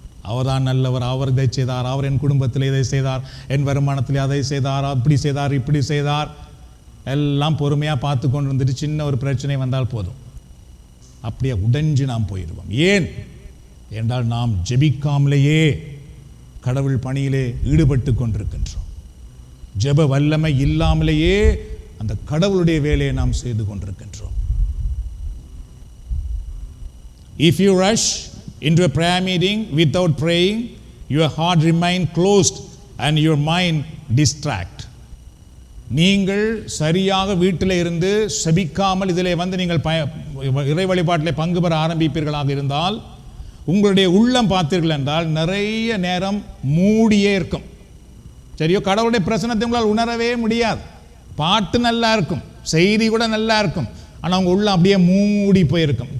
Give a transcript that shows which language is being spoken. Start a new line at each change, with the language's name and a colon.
Tamil: அவர்தான் நல்லவர், அவர் இதை செய்தார், அவர் என் குடும்பத்தில் இதை செய்தார், என் வருமானத்தில் அதை செய்தார், அப்படி செய்தார், இப்படி செய்தார், எல்லாம் பொறுமையாக பார்த்து கொண்டு வந்துட்டு சின்ன ஒரு பிரச்சனை வந்தால் போதும் அப்படியே உடைஞ்சு நாம் போயிடுவோம். ஏன் என்றால் நாம் ஜெபிக்காமலேயே கடவுள் பணியிலே ஈடுபட்டு கொண்டிருக்கின்றோம். ஜெப வல்லமை இல்லாமலேயே அந்த கடவுளுடைய வேலையை நாம் செய்து கொண்டிருக்கின்றோம்.
English: If you rush into a prayer meeting without praying, your heart remain closed and your mind distract.
Tamil: நீங்கள் சரியாக வீட்டில் இருந்து செபிக்காமல் இதிலே வந்து நீங்கள் இறை வழிபாட்டிலே பங்கு பெற ஆரம்பிப்பீர்களாக இருந்தால், உங்களுடைய உள்ளம் பார்த்தீர்கள் என்றால் நிறைய நேரம் மூடியே இருக்கும். சரியோ, கடவுளுடைய பிரசன்னத்தை உங்களால் உணரவே முடியாது. பாட்டு நல்லா இருக்கும், செய்தி கூட நல்லா இருக்கும், ஆனால் அவங்க உள்ள அப்படியே மூடி போயிருக்கும்.